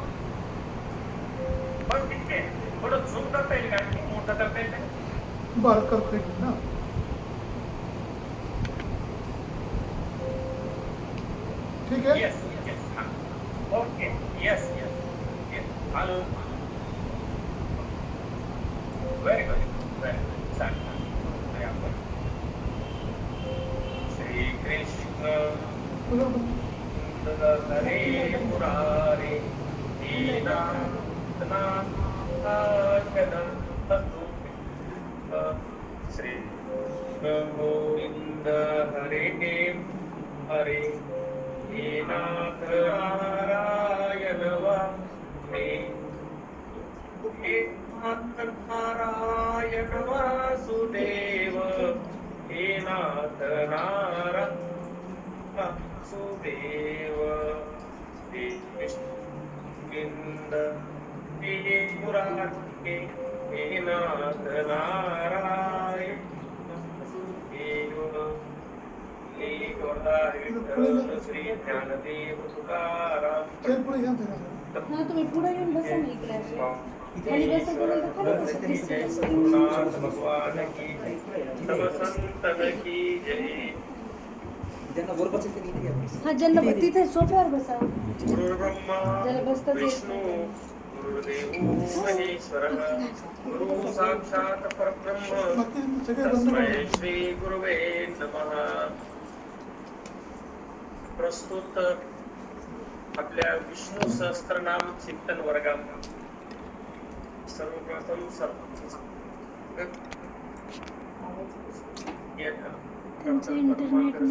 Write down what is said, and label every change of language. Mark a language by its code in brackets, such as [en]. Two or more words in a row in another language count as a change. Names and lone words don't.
[mr] बरं करतो एक ना. ठीक आहे. [en] OK yes yes hello very good [sa] श्री कृष्ण हरे मुरारे श्री गोविंद हरे हरे हे नाथ नारायण वासुदेव हे नाथ नारायण वासुदेव हे नाथ नारायण वासुदेव हे गोविंद हे मुरारी हे नाथ नारायण वासुदेव हे गोदारी श्री ज्ञानदेव तुकाराम [mr] चल पुढे घ्या जरा. हा तुम्ही पुढे येऊन बसा ना इकडे असे. खाली बसा तर खाली बसा. [hi] गुरुनाथ भगवान की सब संतन की जय [mr] हा ज्यांना तिथे सोफ्यावर बसा. [sa] गुरुर्ब्रह्मा [mr] ज्याला बसताच येत [sa] विष्णू [mr] नाही. [sa] गुरुर्देवो महेश्वरः गुरु साक्षात परब्रह्म [mr] बाकी सगळे बंद [sa] तस्मै [mr] करा. [sa] श्री गुरुवे नमः. [mr] प्रस्तुत आपल्या विष्णू सहस्त्रनाम चिंतन वर्गात सर्वप्रथम त्यांचं इंटरनेट नाही.